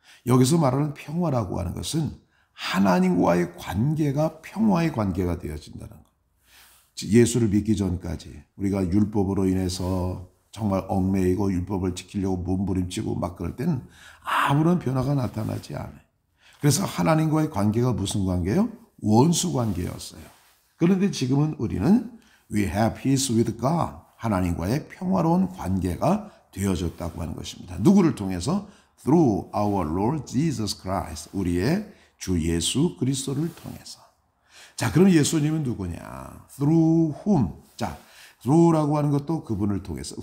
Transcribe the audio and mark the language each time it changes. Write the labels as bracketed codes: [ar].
[ko] 여기서 말하는 평화라고 하는 것은 하나님과의 관계가 평화의 관계가 되어진다는 것. 예수를 믿기 전까지 우리가 율법으로 인해서 정말 얽매이고 율법을 지키려고 몸부림치고 막 그럴 때는 아무런 변화가 나타나지 않아요. 그래서 하나님과의 관계가 무슨 관계예요? 원수 관계였어요. 그런데 지금은 우리는 [en] we have peace with God. [ko] 하나님과의 평화로운 관계가 되어졌다고 하는 것입니다. 누구를 통해서? [en] Through our Lord Jesus Christ. [ko] 우리의 주 예수 그리스도를 통해서. 자, 그럼 예수님은 누구냐? [en] Through whom. [ko] 자, through라고 하는 것도 그분을 통해서.